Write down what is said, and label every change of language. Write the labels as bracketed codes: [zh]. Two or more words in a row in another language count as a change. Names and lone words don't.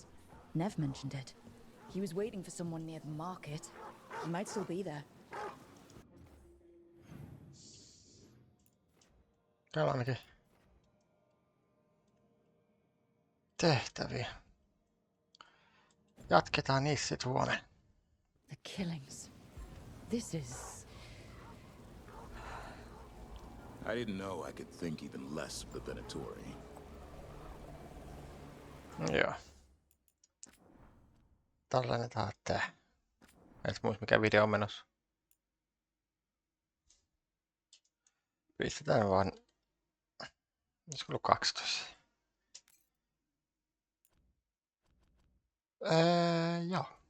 [en] Nev mentioned it. He was waiting for someone near the market. He might still be there. [fi] Täällä ainakin tehtäviä. Jatketaan niissä sit huomenna. [en] The killings. This is... I didn't know I could think even less of the Venatori. [fi] Joo. Tallennetaan tää. Et muista mikä video on menossa. Pistetään vaan... Olisiko ollut 12? Joo.